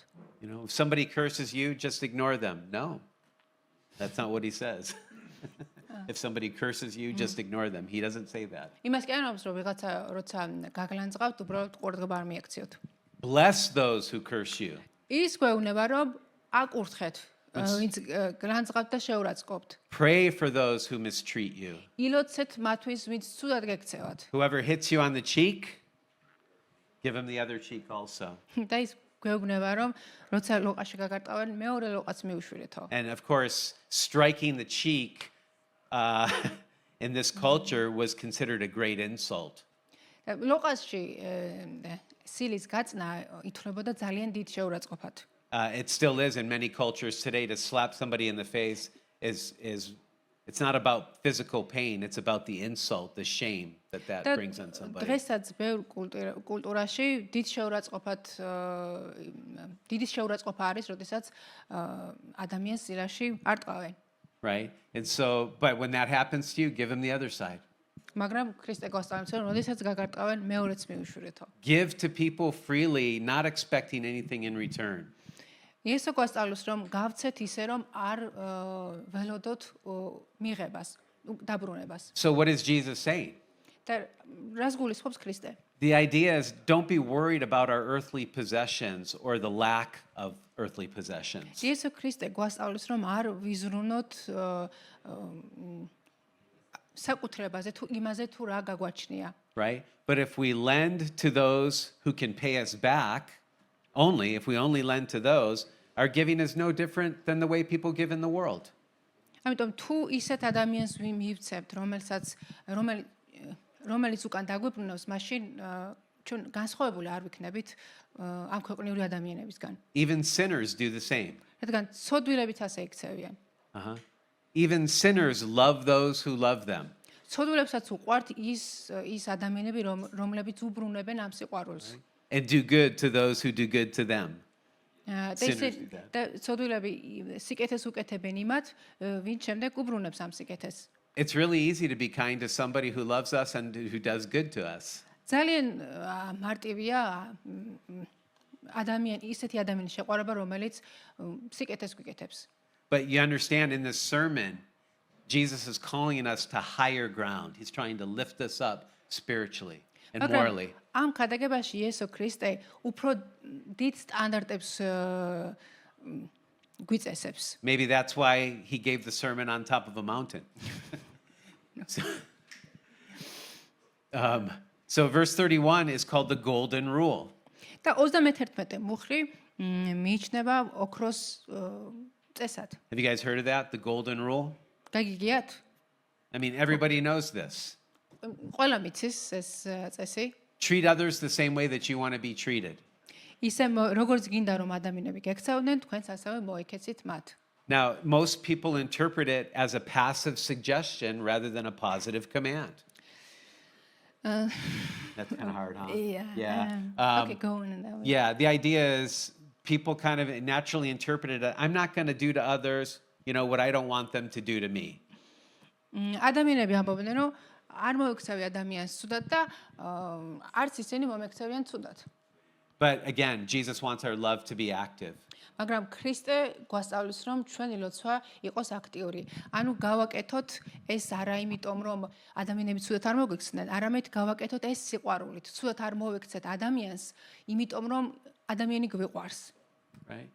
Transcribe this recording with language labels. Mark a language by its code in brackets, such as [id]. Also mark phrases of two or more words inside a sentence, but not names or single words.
[en] You know, if somebody curses you, just ignore them. No. That's not what he says. If somebody curses you, just ignore them. He doesn't say that. [ka] იმას კი არ ამბობს რომ ვიღაცა როცა გაგლანძღავთ, უბრალოდ ყურადღება არ მიაქციოთ. [en] Bless those who curse you. [ka] ის გვეუბნება რომ აკურთხეთ ვინც გლანძღავთ და შეურაცხყოფთ. [en] Pray for those who mistreat you. [ka] ილოცეთ მათთვის ვინც ცუდად გექცევათ. [en] Whoever hits you on the cheek, give him the other cheek also. [ka] და ის გვეუბნება რომ როცა ლოყაში გაგარტყავენ, მეორე ლოყაც მიუშვირეთო. [en] And of course, striking the cheek in this culture was considered a great insult. [ka] ლოყაში სილის გაწნა ითვლებოდა ძალიან დიდ შეურაცხყოფად. [en] It still is in many cultures today to slap somebody in the face is it's not about physical pain, it's about the insult, the shame that brings on somebody. [ka] დღესაც ბევრ კულტურაში დიდი შეურაცხყოფა არის, როდესაც ადამიანს სილაში არტყავენ. [en] Right? And so, but when that happens to you, give him the other side. [ka] მაგრამ ქრისტე გვასწავლის რომ როდესაც გაგარტყავენ, მეორეც მიუშვირეთო. [en] Give to people freely, not expecting anything in return. [ka] იესო გვასწავლის რომ გავცეთ ისე რომ არ ველოდოთ მიღებას, დაბრუნებას. [en] So what is Jesus saying? [ka] და რას გულისხმობს ქრისტე? [en] The idea is don't be worried about our earthly possessions or the lack of earthly possessions. [ka] იესო ქრისტე გვასწავლის რომ არ ვიზრუნოთ საკუთრებაზე თუ იმაზე თუ რა გაგვაჩნია. [en] Right? But if we lend to those who can pay us back, if we only lend to those, our giving is no different than the way people give in the world. [ka] ამიტომ თუ ისეთ ადამიანს მივცემთ, რომელიც უკან დაგვიბრუნოს, მაშინ ჩვენ განსხვავებული არ ვიქნებით ამ ქვეყნიური ადამიანებისგან. [en] Even sinners do the same. [ka] რადგან ცოდვილებიც ასე იქცევიან. [en] Even sinners love those who love them. [ka] ცოდვილებსაც უყვართ ის ადამიანები, რომლებიც უბრუნებენ ამ სიყვარულს. [en] And do good to those who do good to them. [ka] და ცოდვილები სიკეთეს უკეთებენ იმათ, ვინც შემდეგ უბრუნებს ამ სიკეთეს. [en] It's really easy to be kind to somebody who loves us and who does good to us. [ka] ძალიან მარტივია ისეთი ადამიანის შეყვარება, რომელიც სიკეთეს გვიკეთებს. [en] But you understand in this sermon, Jesus is calling us to higher ground. He's trying to lift us up spiritually and morally. [ka] ამ ქადაგებაში იესო ქრისტე უფრო დიდ სტანდარტებს გვიწესებს. [en] Maybe that's why he gave the sermon on top of a mountain. So verse 31 is called the golden rule. [ka] და 31 მუხლი მიიჩნევა ოქროს წესად. [en] Have you guys heard of that? The golden rule? [ka] გაგიგიათ? [en] I mean, everybody knows this. [ka] ყველა მიცის ეს წესი. [en] Treat others the same way that you want to be treated. [ka] ისე როგორც გინდა რომ ადამიანები გექცეოდნენ, თქვენც ასევე მოიქეცით მათ. [en] Now, most people interpret it as a passive suggestion rather than a positive command. That's kind of hard, huh? Okay, go on. Yeah, the idea is people kind of naturally interpret it. I'm not going to do to others, what I don't want them to do to me. [ka] ადამიანები ამბობენ, რომ არ მოექცევი ადამიანს ცუდად და არც ისინი მომექცევიან ცუდად. [en] But again, Jesus wants our love to be active. [ka] მაგრამ ქრისტე გვასწავლის, რომ ჩვენი ლოცვა იყოს აქტიური. ანუ გავაკეთოთ ეს არა იმიტომ, რომ ადამიანები ცუდად არ მოგვექცნენ, არამედ გავაკეთოთ ეს სიყვარულით. ცუდად არ მოვექცეთ ადამიანს, იმიტომ რომ ადამიანი გვიყვარს. [en] Right?